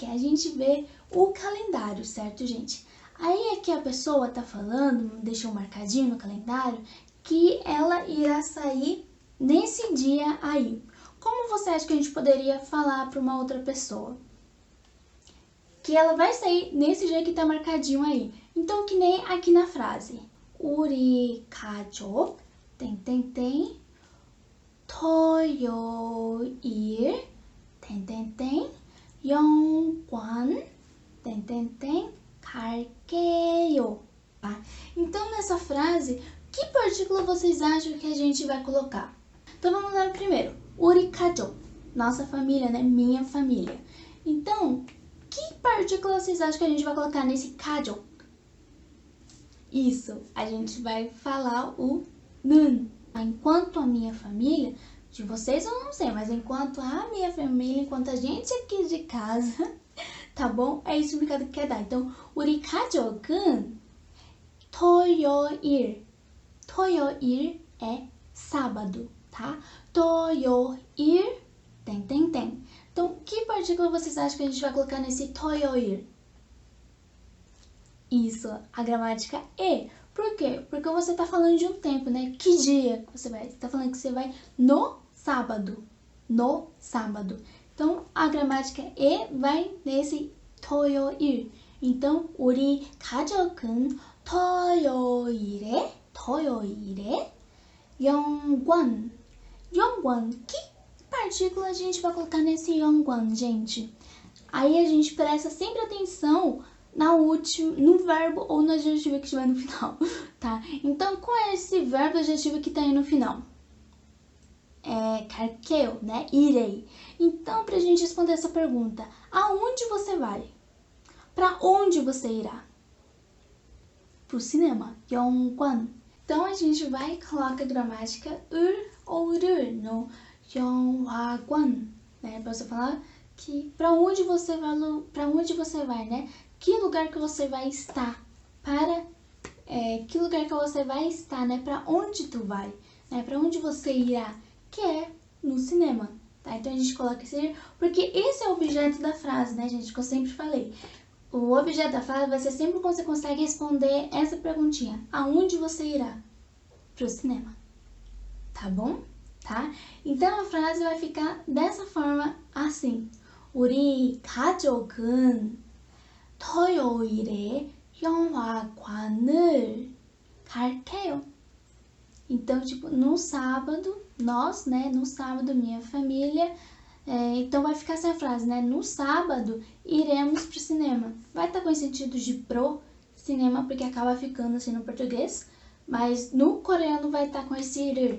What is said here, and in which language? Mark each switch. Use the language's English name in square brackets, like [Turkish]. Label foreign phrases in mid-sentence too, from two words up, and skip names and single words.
[Portuguese] A gente vê o calendário, certo, gente? Aí aqui a pessoa tá falando, deixou marcadinho no calendário, que ela irá sair nesse dia aí. Como você acha que a gente poderia falar para uma outra pessoa? Que ela vai sair nesse dia que tá marcadinho aí. Então, que nem aqui na frase. [Korean] 우리 가족 토요일 영관 갈게요. [Portuguese] Tá? Então, nessa frase, que partícula vocês acham que a gente vai colocar? Então, vamos lá primeiro. [Korean] 우리 가족, [Portuguese] nossa família, né? Minha família. Então, que partícula vocês acham que a gente vai colocar nesse 가족? Isso, a gente vai falar o 는. Enquanto a minha família, de vocês eu não sei, mas enquanto a minha família, enquanto a gente aqui de casa, tá bom? É isso que quer dar. Então, [Korean] 우리 가족은 토요일. [Portuguese] 토요일 é sábado, tá? 토요일 Então, que partícula vocês acham que a gente vai colocar nesse 토요일? Isso, a gramática E. Por quê? Porque você tá falando de um tempo, né? Que dia você vai? Você tá falando que você vai no sábado. No sábado. Então, a gramática E vai nesse 토요일. Então, [Korean] 우리 가족은 토요일에 영관. 영관. [Portuguese] Que partícula a gente vai colocar nesse 영관, gente? Aí a gente presta sempre atenção no verbo ou no adjetivo que estiver no final, tá? Então, qual é esse verbo adjetivo que tá aí no final? 갈게요, né? Irei. Então, pra gente responder essa pergunta, aonde você vai? Pra onde você irá? Pro cinema, 영관. Então, a gente vai e coloca a gramática 을 ou 를 no 영화관, né? Pra você falar que pra onde você vai, né? Que lugar que você vai estar? Que lugar que você vai estar, né? Para onde tu vai, né? Para onde você irá? Que é no cinema, tá? Então a gente coloca esse, porque esse é o objeto da frase, né, gente? Que eu sempre falei. O objeto da frase vai ser sempre quando você consegue responder essa perguntinha: aonde você irá? Pro cinema, tá bom? Tá? Então a frase vai ficar dessa forma, assim: [Korean] 우리 가족은 토요일에 영화관을 갈게요. [Portuguese] Então, tipo, no sábado, nós, né? No sábado, minha família. Então, vai ficar essa frase, né? No sábado, iremos pro cinema. Vai estar com esse sentido de pro cinema, porque acaba ficando assim no português. Mas no coreano vai estar com esse ir.